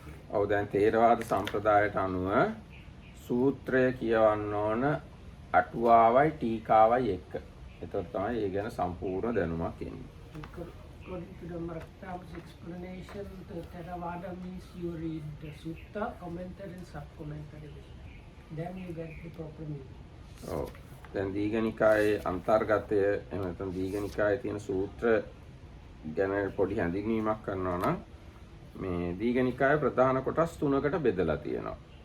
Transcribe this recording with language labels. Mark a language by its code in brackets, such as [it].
[si] ඔව් දැන් තේරවාද සම්ප්‍රදායට අනුව සූත්‍රය කියවන්න ඕන අටුවාවයි ටීකාවයි එක්ක. ඒතකොට තමයි ඒ ගැන සම්පූර්ණ දැනුමක් එන්නේ. [en] According to the Marktab's explanation, the Theravada means you read the sutta, commentary and sub-commentary. Then you get the proper meaning. [si] ඔව්. දැන් දීඝ නිකායේ අන්තර්ගතය එහෙම නැත්නම් දීඝ නිකායේ තියෙන සූත්‍ර ගැන පොඩි හැඳින්වීමක් කරනවා නම් මේ දීඝ නිකායේ ප්‍රධාන කොටස් 3කට බෙදලා තියෙනවා.